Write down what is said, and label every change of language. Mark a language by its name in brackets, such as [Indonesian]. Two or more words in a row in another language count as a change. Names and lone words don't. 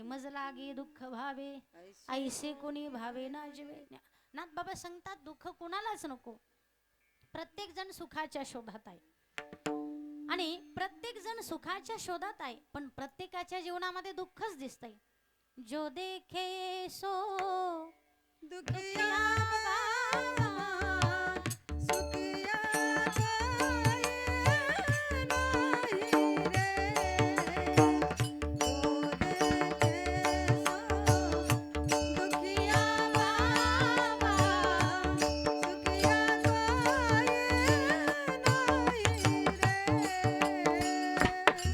[Marathi] मज लागे दुःख भावे ऐसे कोणी भावे ना जीवे. नाथ बाबा सांगतात दुःख कोणालाच नको. प्रत्येक जण सुखाच्या शोधात आहे आणि प्रत्येक जण सुखाच्या शोधात आहे, पण प्रत्येकाच्या जीवनामध्ये दुःखच दिसतंय. [Hindi] जो देखे सो दुखिया बाबा सुखिया कोई नाही रे. जो देखे सो दुखिया बाबा सुखिया कोई नाही रे.